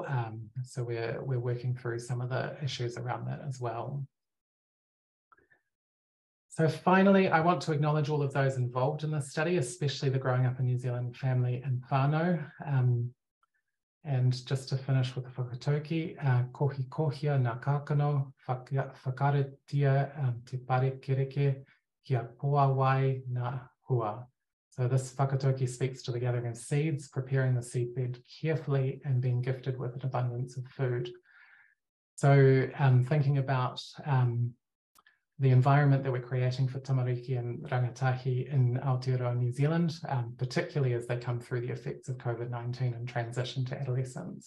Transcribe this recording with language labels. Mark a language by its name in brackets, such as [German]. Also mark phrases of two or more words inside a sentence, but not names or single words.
[English] So we're working through some of the issues around that as well. So finally, I want to acknowledge all of those involved in this study, especially the Growing Up in New Zealand family and whānau. And just to finish with the whakatauki, [Māori] kohi kohia nā kākano, whakaretia te pare kereke, kia poa wai nā hua. [English] So this whakatauki speaks to the gathering of seeds, preparing the seedbed carefully and being gifted with an abundance of food. So thinking about the environment that we're creating for tamariki and rangatahi in Aotearoa New Zealand, particularly as they come through the effects of COVID-19 and transition to adolescence.